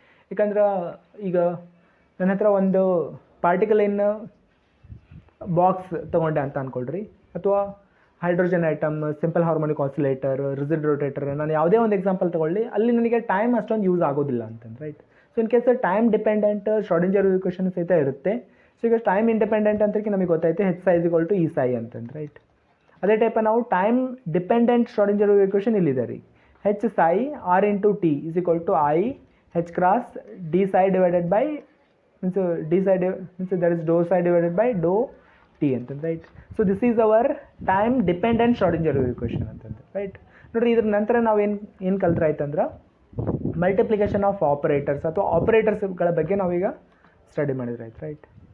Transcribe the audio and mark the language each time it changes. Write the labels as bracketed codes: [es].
[kn] ಯಾಕಂದ್ರೆ ಈಗ ನನ್ನ ಹತ್ರ ಒಂದು ಪಾರ್ಟಿಕಲ್ ಇನ್ ಬಾಕ್ಸ್ ತೊಗೊಂಡೆ ಅಂತ ಅಂದ್ಕೊಳ್ರಿ, ಅಥವಾ hydrogen atom, simple harmonic oscillator, rigid rotator, ನಾನು ಯಾವುದೇ ಒಂದು ಎಕ್ಸಾಂಪಲ್ ತೊಗೊಳ್ಳಿ, ಅಲ್ಲಿ ನನಗೆ ಟೈಮ್ ಅಷ್ಟೊಂದು ಯೂಸ್ ಆಗೋದಿಲ್ಲ ಅಂತಂದು, right. So in case time dependent ಶ್ರಾಡಿಂಜರ್ wave equation ಸಹಿತ ಇರುತ್ತೆ. ಸೊ ಈಗ ಟೈಮ್ ಇಂಡಿಪೆಂಡೆಂಟ್ ಅಂತ ನಮಗೆ ಗೊತ್ತೈತೆ H psi = E psi ಅಂತಂದು, ರೈಟ್. ಅದೇ ಟೈಪ್ ನಾವು ಟೈಮ್ ಡಿಪೆಂಡೆಂಟ್ ಶ್ರಾಡಿಂಜರ್ ವೇವ್ ಇಕ್ವೇಷನ್ ಇಲ್ಲಿದೆ ರೀ. [en] H psi R into T = I H cross D psi divided by means that is dou psi divided by dou T ಅಂತಂದು, right. So this is our time dependent Schrodinger wave equation ಅಂತಂದು, right. [kn] ನೋಡಿರಿ, ಇದ್ರ ನಂತರ ನಾವು ಏನು ಕಲ್ತ್ರೆ ಆಯ್ತಂದ್ರೆ multiplication of operators ಅಥವಾ ಆಪರೇಟರ್ಸ್ಗಳ ಬಗ್ಗೆ ನಾವೀಗ ಸ್ಟಡಿ ಮಾಡಿದ್ರೆ ಆಯ್ತು, ರೈಟ್.